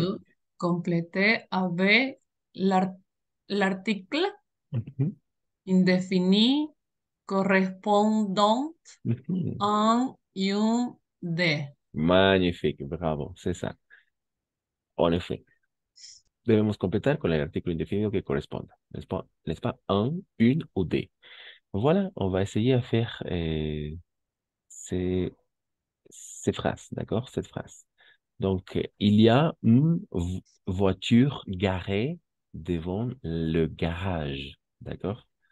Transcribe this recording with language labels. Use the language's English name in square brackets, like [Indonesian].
[French] De, compléter avec l'article Mhm, indéfini correspondant mhm. en un de. Magnifique, bravo, c'est ça. En effet. [Spanish] Debemos completar con el artículo indefinido que corresponda. [French] N'est-ce pas? Un, une ou des. Voilà, on va essayer à faire ces, ces phrases, d'accord? Cette phrase. Donc, il y a une voiture garée devant le garage, d'accord?